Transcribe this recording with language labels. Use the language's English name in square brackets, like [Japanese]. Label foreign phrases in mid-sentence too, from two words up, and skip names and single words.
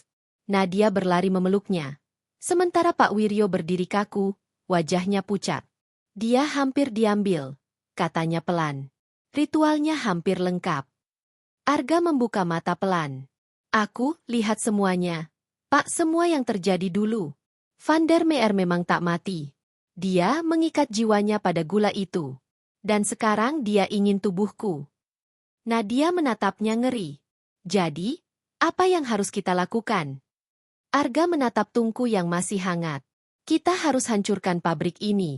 [Indonesian] Nadia berlari memeluknya. Sementara Pak Wiryo berdiri kaku, wajahnya pucat. Dia hampir diambil, katanya pelan. Ritualnya hampir lengkap. Arga membuka mata pelan. Aku lihat semuanya. Pak, semua yang terjadi dulu. Van der Meer memang tak mati. Dia mengikat jiwanya pada gula itu. Dan sekarang dia ingin tubuhku. Nadia menatapnya ngeri. Jadi, apa yang harus kita lakukan? Arga menatap tungku yang masih hangat. Kita harus hancurkan pabrik ini.